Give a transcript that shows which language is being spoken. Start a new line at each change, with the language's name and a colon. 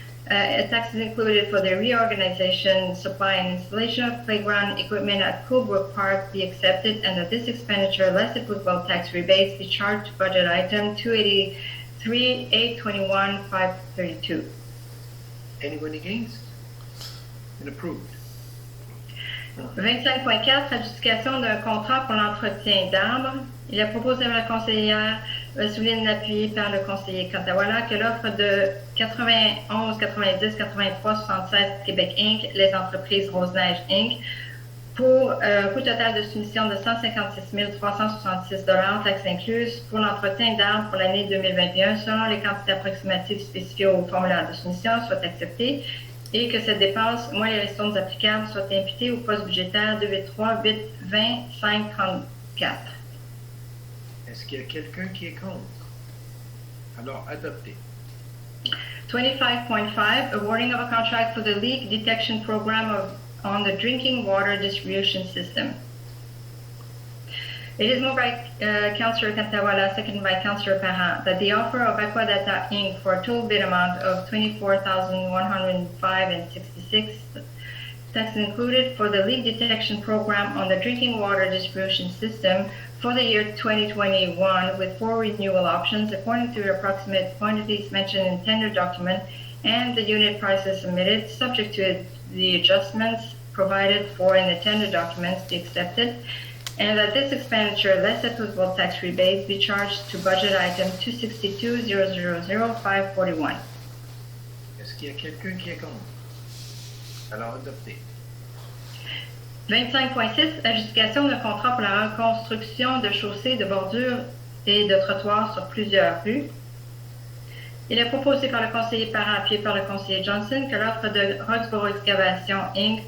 English: Taxes included for the reorganization, supply, and installation of playground equipment at Coolbrook Park be accepted, and that this expenditure, less applicable tax rebates, be charged to budget item 283-821-532. Anyone against? And approved.
French: 25.4, adjudication d'un contrat pour l'entretien d'arbres. Il est proposé par la conseillère Souline, appuyée par le conseiller Cantawala, que l'offre de 91 90 83 76 Québec Inc., les entreprises Rose-Neige Inc., pour un coût total de soumission de 156 366 $, taxes incluses, pour l'entretien d'arbres pour l'année 2021, selon les quantités approximatives spécifiées au formulaire de soumission, soit acceptée, et que cette dépense, moins les ristournes applicables, soit imputée au poste budgétaire 283 820 534. Est-ce qu'il y a quelqu'un qui est contre? Alors, adopté.
English: 25.5, awarding of a contract for the leak detection program on the drinking water distribution system. It is moved by Councillor Cantawala, seconded by Councillor Parent, that the offer of Aquadata Inc. for a total bid amount of $24,105.66, taxes included, for the leak detection program on the drinking water distribution system for the year 2021, with 4 renewal options according to the approximate quantities mentioned in tender document and the unit prices submitted, subject to the adjustments provided for in the tender documents, be accepted, and that this expenditure, less applicable tax rebates, be charged to budget item 262-000-541.
French: Est-ce qu'il y a quelqu'un qui est contre? Alors, adopté. 25.6, adjudication d'un contrat pour la reconstruction de chaussées, de bordures et de trottoirs sur plusieurs rues. Il est proposé par le conseiller Parent, appuyé par le conseiller Johnson, que l'offre de Roxborough Excavation Inc.